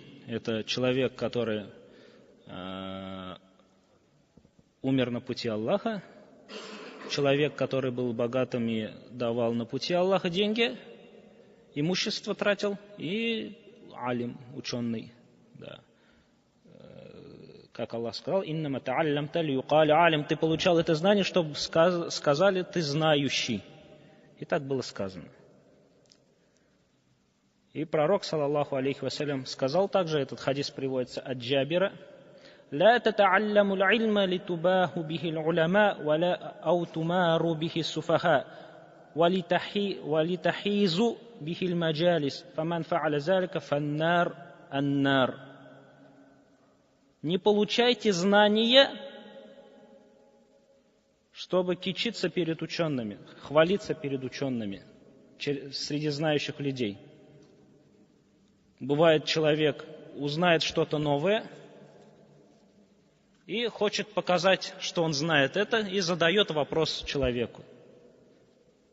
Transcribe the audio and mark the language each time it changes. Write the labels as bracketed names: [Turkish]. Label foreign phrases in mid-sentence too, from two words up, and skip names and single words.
[Russian] Это человек, который умер на пути Аллаха, человек, который был богатым и давал на пути Аллаха деньги, имущество тратил, и алим, ученый. Да. Как Аллах сказал: [Arabic] «إنما تعلمت ليقال عالم». [Russian] Ты получал это знание, чтобы сказали: ты знающий. И так было сказано. И пророк, [Arabic] صلى الله عليه وسلم, [Russian] сказал также, этот хадис приводится от Джабира: [Arabic] «لا تتعلموا العلم لتباهوا به العلماء ولا لتماروا به السفهاء ولتخيروا به المجالس فمن فعل ذلك فالنار النار». [Russian] Не получайте знания, чтобы кичиться перед учеными, хвалиться перед учеными среди знающих людей. Бывает, человек узнает что-то новое и хочет показать, что он знает это, и задает вопрос человеку.